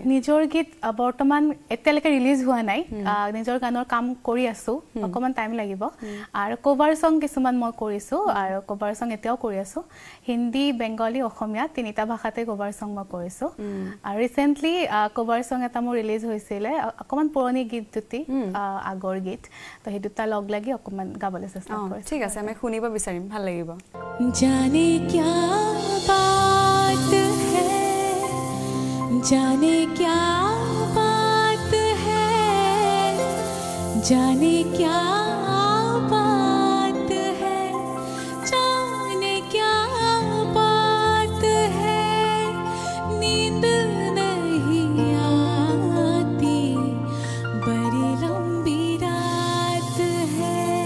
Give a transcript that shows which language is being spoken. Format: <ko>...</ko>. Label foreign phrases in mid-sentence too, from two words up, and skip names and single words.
<as>নিজৰ গীত বৰ্তমান এতিয়ালৈকে ৰিলিজ হোৱা নাই নিজৰ গানৰ কাম কৰি আছো অকমান টাইম লাগিব আৰু</as> <en>cover song</en> <as>কিছুমান মই কৰিছো আৰু</as> <en>cover song</en> <as>এতিয়াও কৰি আছো হিন্দী বেংগলী অসমীয়া তিনিটা ভাষাতে</as> <en>cover song</en> <as>মই কৰিছো আৰু ৰিসেন্টলি</as> <en>cover song</en> <as>এটা মোৰ ৰিলিজ হৈছিলে অকমান পুৰণি গীত দুটি আগৰ গীত তো সেই দুটা লগ লাগি অকমান গাবলৈ চেষ্টা কৰিছো ঠিক আছে আমি শুনিব বিচাৰিম ভাল লাগিব</as> <hi>জানে क्या बात है जाने क्या बात है जाने क्या बात है जाने क्या बात है नींद नहीं आती बड़ी लंबी रात है</hi>